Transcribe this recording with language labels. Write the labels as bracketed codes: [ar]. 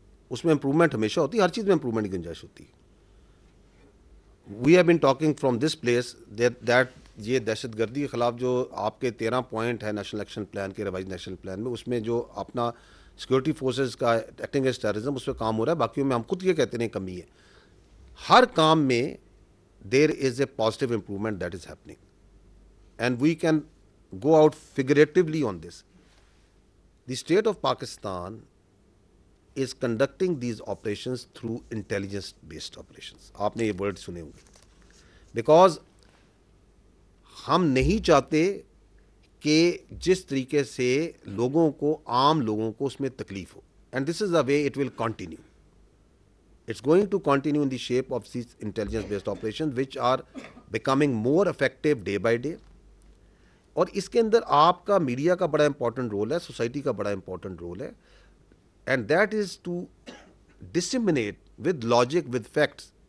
[ur] اس میں امپرومنٹ ہمیشہ ہوتی ہے, ہر چیز میں امپرومنٹ کی گنجائش ہوتی ہے. [en] we have been talking from this place that [ur] یہ دہشت گردی کے خلاف جو آپ کے 13 پوائنٹ ہے نیشنل ایکشن پلان کے, ریوائز نیشنل پلان میں, اس میں جو اپنا سیکورٹی فورسز کا ایکٹنگ اگینسٹ ٹیررزم اس پہ کام ہو رہا ہے. باقیوں میں ہم خود یہ کہتے ہیں کمی ہے. ہر کام میں [en] There is a positive improvement that is happening and we can go out figuratively on this. The state of Pakistan is conducting these operations through intelligence based operations. [ur] آپ نے یہ ورڈ سنے ہوں گے, بیکاز ہم نہیں چاہتے کہ جس طریقے سے لوگوں کو, عام لوگوں کو اس میں تکلیف ہو, [en] and this is the way it will continue. It's going to continue in the shape of these intelligence based operations which are becoming more effective day by day. [ur] اور اس کے اندر آپ کا میڈیا کا بڑا امپورٹنٹ رول ہے, society کا بڑا important role ہے, [en] and that is to disseminate with logic with facts